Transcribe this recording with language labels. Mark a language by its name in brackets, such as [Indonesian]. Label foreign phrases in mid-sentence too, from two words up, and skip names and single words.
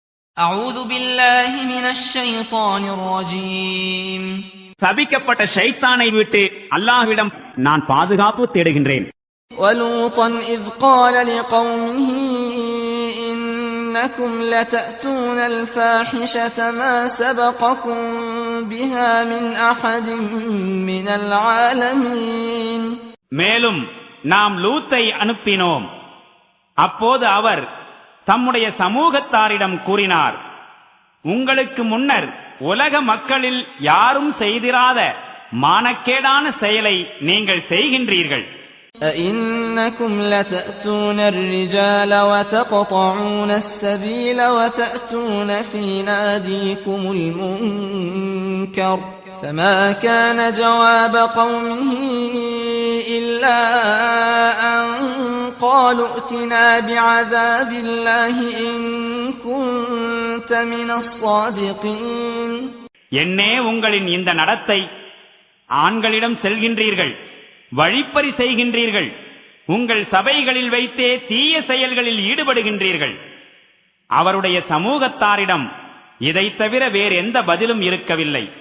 [Arabic] أعوذ بالله من الشيطان الرجيم [Tamil] சபிக்கப்பட்ட ஷைத்தானை விட்டு அல்லாஹ்விடம் நான் பாதுகாப்பு தேடுகின்றேன். [Arabic] ولوطا إذ قال لقومه إنكم لتأتون الفاحشة ما سبقكم بها من أحد من العالمين. [Tamil] மேலும் நாம் லூத்தை அனுப்பினோம். அப்போது அவர் தம்முடைய சமூகத்தாரிடம் கூறினார், உங்களுக்கு முன்னர் உலக மக்களில் யாரும் செய்திராத மானக்கேடான செயலை நீங்கள் செய்கின்றீர்கள். [Arabic] أئنكم لتأتون الرجال وتقطعون السبيل وتأتون في ناديكم المنكر فما كان جواب قومه إلا أن قالوا ائتنا بعذاب الله إن كنت من الصادقين. [Tamil] என்னே உங்களின் இந்த நடத்தை, ஆண்களிடம் செல்கின்றீர்கள், வழிப்பறி செய்கின்றீர்கள், உங்கள் சபைகளில் வைத்தே தீய செயல்களில் ஈடுபடுகின்றீர்கள். அவருடைய சமூகத்தாரிடம் இதை தவிர வேறு எந்த பதிலும் இருக்கவில்லை.